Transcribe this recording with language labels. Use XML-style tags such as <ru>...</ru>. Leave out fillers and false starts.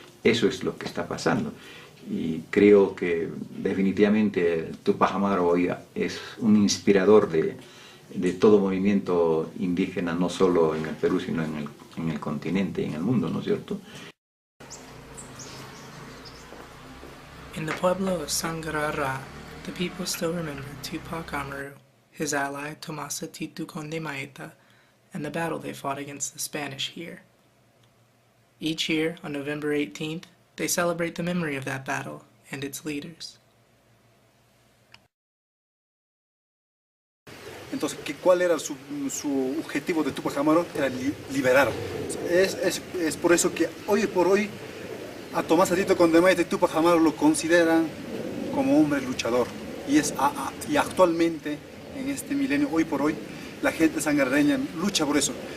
<es>Eso es lo que está pasando. Y creo que definitivamente Tupac Amaru hoy es un inspirador de todo movimiento indígena, no solo en el Perú, sino en el continente y en el mundo, ¿no es cierto?</es> <en>In the pueblo of Sangarara, the people still remember Tupac Amaru, his ally Tomasa Titu Conde Maeta, and the battle they fought against the Spanish here. Each year, on November 18th, they celebrate the memory of that battle and its leaders.</en> <es>Entonces, ¿cuál era su objetivo de Tupac Amaru? Era liberar. Es por eso que hoy por hoy a Tomás Titu Conde Maeta y Tupac Amaru lo consideran como hombre luchador. Y actualmente, en este milenio, hoy por hoy, la gente sangareña lucha por eso.</es>